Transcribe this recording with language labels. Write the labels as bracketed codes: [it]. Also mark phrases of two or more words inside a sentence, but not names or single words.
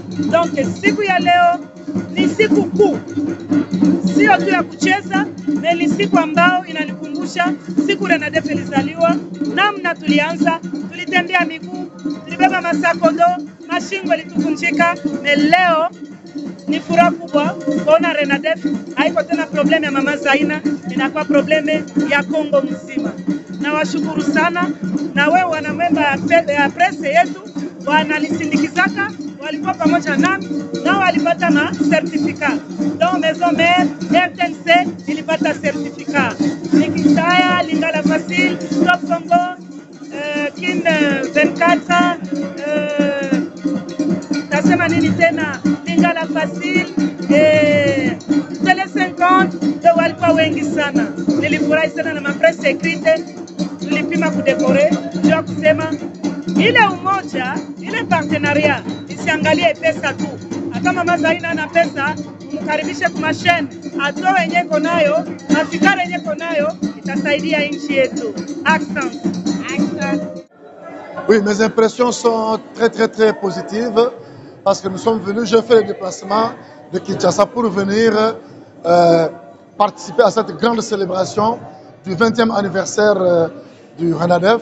[sw] Donc siku ya leo ni siku kuu, sio tu ya kucheza, ni siku ambao inanikumbusha siku Renadef ilizaliwa, namna tulianza, tulitembea miguu, tulibeba masakodo, mashingo ilituvunjika, na leo ni furaha kubwa kuona Renadef haiko tena probleme ya mama Zaina, inakuwa probleme ya Kongo mzima. Na washukuru sana, na wewe wanamemba ya presse yetu wanalisindikizaka, walikuwa pamoja nami na walipata na certificat. Donc Maison Mère, RTNC ilipata certificat. Nikitaya, Lingala Facile, Top Congo, Kin 24, tasema nini tena, Lingala Facile, Tele 50, walikuwa wengi sana. Nilifurahi sana na [fr] mapresse écrite, [sw] tulipima kudekore, jua kusema ile umoja, ile partenariat, isiangalie pesa tu. Hata mama Zaina ana pesa, mkaribishe kwa mashine, atoe yenye konayo, mafikara yenye konayo, itasaidia nchi yetu. Accent. [fr] Oui, mes impressions sont très positives parce que nous sommes venus, j'ai fait le déplacement de Kinshasa pour venir participer à cette grande célébration du 20e anniversaire du Renadef.